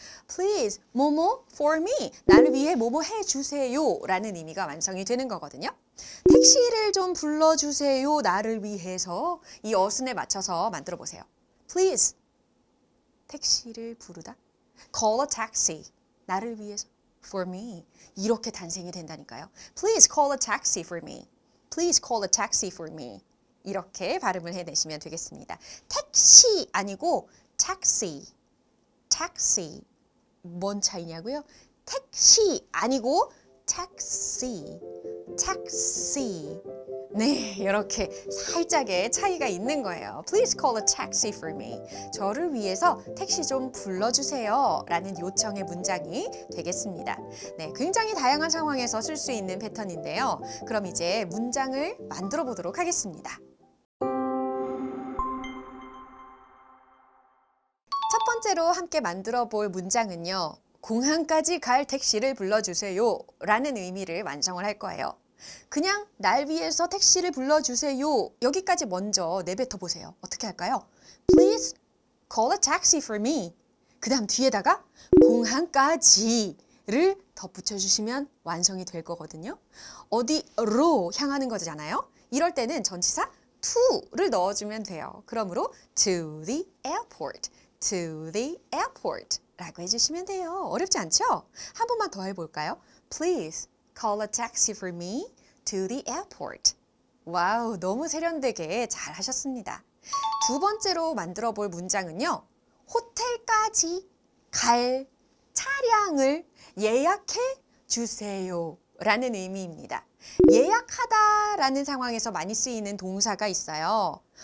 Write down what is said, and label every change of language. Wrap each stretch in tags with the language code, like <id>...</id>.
<en>Please</en> <ko>뭐뭐</ko> <en>for me</en> <ko>나를 위해 뭐뭐 해주세요 라는 의미가 완성이 되는 거거든요. 택시를 좀 불러주세요 나를 위해서 이 어순에 맞춰서 만들어 보세요.</ko> <en>Please</en> <ko>택시를 부르다.</ko> <en>Call a taxi.</en> <ko>나를 위해서.</ko> <en>For me.</en> <ko>이렇게 탄생이 된다니까요.</ko> <en>Please call a taxi for me. Please call a taxi for me.</en> <ko>이렇게 발음을 해내시면 되겠습니다. 택시 아니고 taxi. taxi. 뭔 차이냐고요? 택시 아니고 taxi.</ko> <en>taxi.</en> <ko>네, 이렇게 살짝의 차이가 있는 거예요.</ko> <en>Please call a taxi for me.</en> <ko>저를 위해서 택시 좀 불러주세요. 라는 요청의 문장이 되겠습니다. 네, 굉장히 다양한 상황에서 쓸 수 있는 패턴인데요. 그럼 이제 문장을 만들어 보도록 하겠습니다. 첫 번째로 함께 만들어 볼 문장은요. 공항까지 갈 택시를 불러주세요. 라는 의미를 완성을 할 거예요. 그냥 날 위해서 택시를 불러주세요. 여기까지 먼저 내뱉어 보세요. 어떻게 할까요?</ko> <en>Please call a taxi for me.</en> <ko>그 다음 뒤에다가 공항까지를 덧붙여 주시면 완성이 될 거거든요. 어디로 향하는 거잖아요. 이럴 때는 전치사 to를 넣어주면 돼요. 그러므로</ko> <en>to the airport, to the airport</en> <ko>라고 해주시면 돼요. 어렵지 않죠? 한 번만 더 해볼까요?</ko> <en>Please call a taxi for me to the airport.</en> <ko>와우, 너무 세련되게 잘 하셨습니다. 두 번째로 만들어 볼 문장은요. 호텔까지 갈 차량을 예약해 주세요. 라는 의미입니다. 예약하다 라는 상황에서 많이 쓰이는 동사가 있어요.</ko>